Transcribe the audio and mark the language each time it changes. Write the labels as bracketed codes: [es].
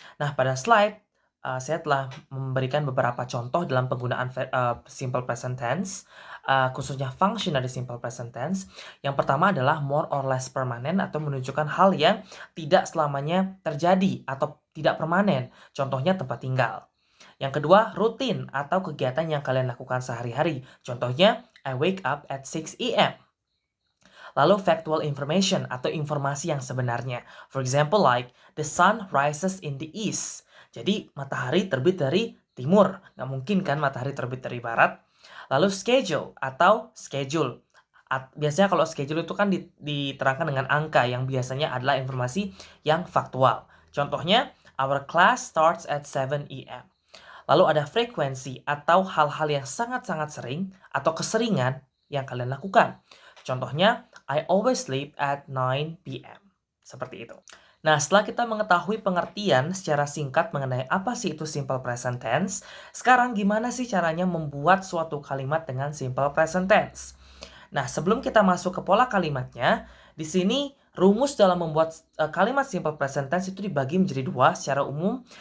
[id] Nah, pada slide, saya telah memberikan beberapa contoh dalam penggunaan simple present tense, khususnya function dari simple present tense. Yang pertama adalah [en] more or less permanent [id] atau menunjukkan hal yang tidak selamanya terjadi atau tidak permanen. Contohnya tempat tinggal. Yang kedua, rutin atau kegiatan yang kalian lakukan sehari-hari. Contohnya, [en] I wake up at 6 a.m. [id] Lalu factual information atau informasi yang sebenarnya. [en] For example like, the sun rises in the east. [id] Jadi matahari terbit dari timur. Nggak mungkin kan matahari terbit dari barat. Lalu schedule atau schedule. Biasanya kalau schedule itu kan diterangkan dengan angka yang biasanya adalah informasi yang faktual. Contohnya, [en] our class starts at 7 a.m. [id] Lalu ada frekuensi atau hal-hal yang sangat-sangat sering atau keseringan yang kalian lakukan. Contohnya, [en] I always sleep at 9 p.m. [id] Seperti itu. Nah, setelah kita mengetahui pengertian secara singkat mengenai apa sih itu simple present tense, sekarang gimana sih caranya membuat suatu kalimat dengan simple present tense? Nah, sebelum kita masuk ke pola kalimatnya, di sini rumus dalam membuat kalimat simple present tense itu dibagi menjadi dua secara umum.